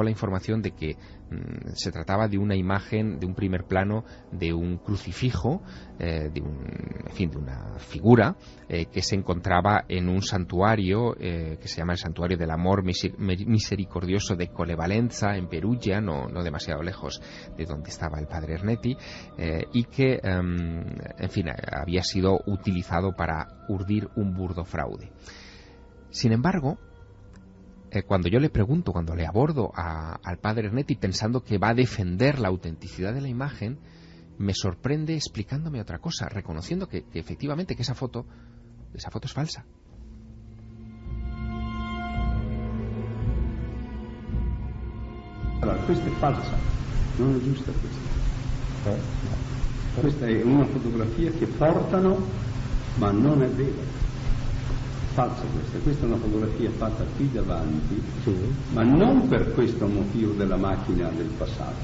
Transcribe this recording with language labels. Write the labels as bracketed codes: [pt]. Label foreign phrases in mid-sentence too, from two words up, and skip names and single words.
[es] la información de que se trataba de una imagen, de un primer plano de un crucifijo, de una figura que se encontraba en un santuario que se llama el Santuario del Amor Misericordioso de Colevalenza, en Perugia, no demasiado lejos de donde estaba el padre Ernetti, y que había sido utilizado para urdir un burdo fraude. Sin embargo, cuando yo le pregunto, cuando le abordo al padre Ernetti pensando que va a defender la autenticidad de la imagen, me sorprende explicándome otra cosa, reconociendo que efectivamente que esa foto es falsa. [it] Allora, questa è falsa, non è giusta questa. Questa è una fotografia che portano, ma non è vera. Falsa questa è una fotografia fatta qui davanti, sì, ma non per questo motivo della macchina del passato.